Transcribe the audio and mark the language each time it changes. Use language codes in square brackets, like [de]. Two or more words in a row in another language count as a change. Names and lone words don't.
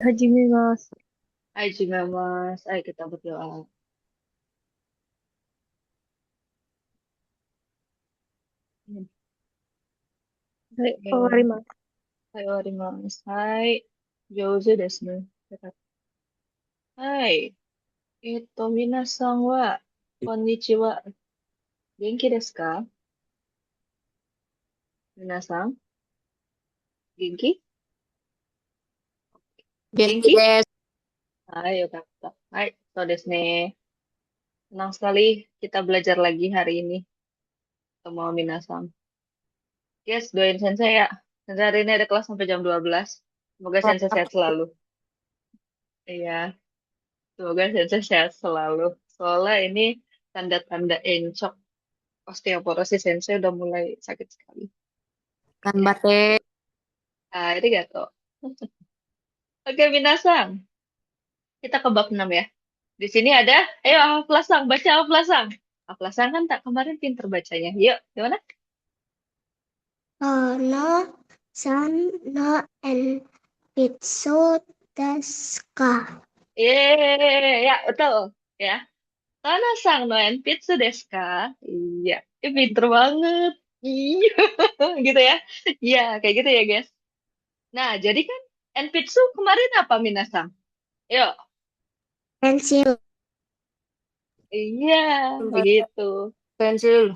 [ja] 始めます。はい、始めます。はい、 [id] kita berdoa. [ja] はい、終わりえーます。はい、終わります。はい。上手ですね。よかった。はい。皆さんは、こんにちは。元気ですか？皆さん、元気元気。元気です。はい、よかった。はい、そうですね。 [id] Senang sekali kita belajar lagi hari ini sama Minasang. Yes, doain Sensei ya. Sensei hari ini ada kelas sampai jam 12. Semoga Sensei sehat selalu. Iya. Semoga Sensei sehat selalu. Soalnya ini tanda-tanda encok osteoporosis Sensei udah mulai sakit sekali. Ya, [ja] 頑張って。 arigato. [id] Oke, Minasang. Kita ke bab 6 ya. Di sini ada, ayo Aflasang, baca Aflasang. Aflasang kan tak kemarin pinter bacanya. Yuk, gimana? [ja] このさんの鉛筆ですか？ [id] Ya, betul. Ya. [ja] Tanasang no enpitsu desu ka? [id] Iya, pinter banget. Iya, gitu ya. Iya, kayak gitu ya, guys. Nah, jadi kan enpitsu kemarin apa, Minasang? Yuk. Pensil. Iya, begitu. Pensil.